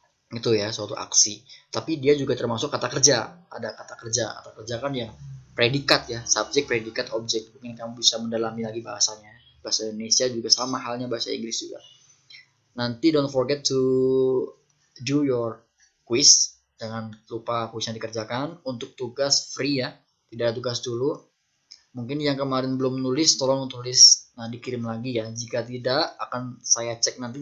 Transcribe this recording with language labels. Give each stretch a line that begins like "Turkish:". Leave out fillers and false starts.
Indonesian: Itu ya, suatu aksi. Tapi dia juga termasuk kata kerja. Ada kata kerja kan yang predikat ya, subjek, predikat, objek. Mungkin kamu bisa mendalami lagi bahasanya. Bahasa Indonesia juga sama halnya bahasa Inggris juga. Nanti
English: don't forget to do your quiz.
Indonesian: Jangan lupa kuisnya dikerjakan. Untuk tugas free ya, tidak ada tugas dulu. Mungkin yang kemarin belum nulis, tolong tulis. Nah, dikirim lagi ya. Jika tidak, akan saya cek nanti.